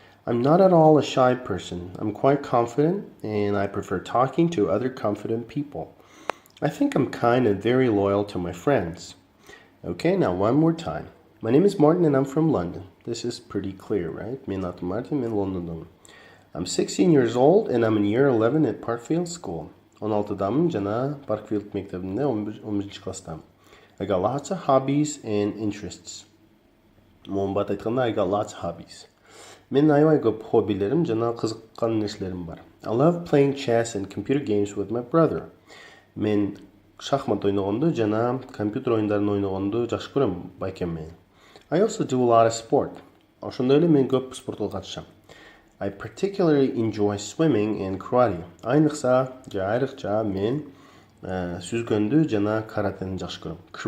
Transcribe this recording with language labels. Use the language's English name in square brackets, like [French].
[English] I'm not at all a shy person. I'm quite confident and I prefer talking to other confident people. I think I'm kind and very loyal to my friends. Okay, now one more time. My name is Martin and I'm from London. This is pretty clear, right? [Kyrgyz] Мен атым Мартин, мен Лондондомун. [English] I'm 16 years old and I'm in year 11 at Parkfield School. [Kyrgyz] 16-дамын жана Parkfield мектебинде 11 класстамын. [English] I got lots of hobbies and interests. [Kyrgyz] Момбат айтканда [English] I got lots of hobbies. [Kyrgyz] Мен аябай көп хоббилерим жана кызыккан нерселерим бар. [English] I love playing chess and computer games with my brother. [Kyrgyz] Мен шахмат ойногонду жана компьютер оюндарын ойногонду жакшы көрөм байкем менен. [English] I also do a lot of sport. [Kyrgyz] Ошондой эле мен көп спортко катышам. [English] I particularly enjoy swimming and karate. [Kyrgyz] Айрыкча мен сүзгөндү жана каратени жакшы көрөм.